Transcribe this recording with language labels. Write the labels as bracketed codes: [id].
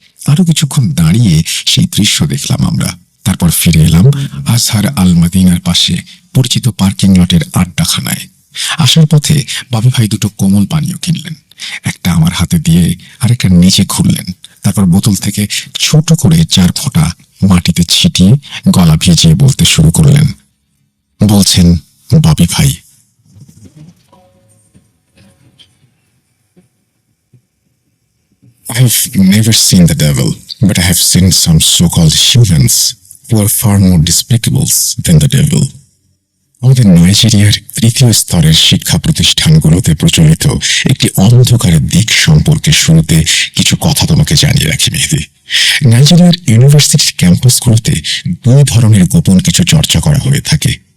[bn] আরো কিছুক্ষণ দাঁড়িয়ে সেই দৃশ্য দেখলাম আমরা। তারপর ফিরে এলাম আজহার আল মাদিনার পাশে পরিচিত পার্কিং লটের আড্ডাখানায়। আসার পথে বাবু ভাই দুটো কোমল পানীয় কিনলেন। একটা আমার হাতে দিয়ে আরেকটা নিচে খুললেন। তারপর বোতল থেকে ছোট করে 4 ফোঁটা মাটিতে ছিটিয়ে গলা ভিজিয়ে বলতে শুরু করলেন। বলছেন, ববি ভাই, [en] I have never seen the devil, but I have seen some so-called humans who are far more despicable than the devil. [bn] আমাদের নাইজেরিয়ার 3য় স্তরের শিক্ষা প্রতিষ্ঠানগুলোতে প্রচলিত একটি অন্ধকারের দিক সম্পর্কে শুরুতে কিছু কথা তোমাকে জানিয়ে রাখি মেহেদী। নাইজেরিয়ার ইউনিভার্সিটির ক্যাম্পাসগুলোতে 2 ধরনের গোপন কিছু চর্চা করা হয়ে থাকে।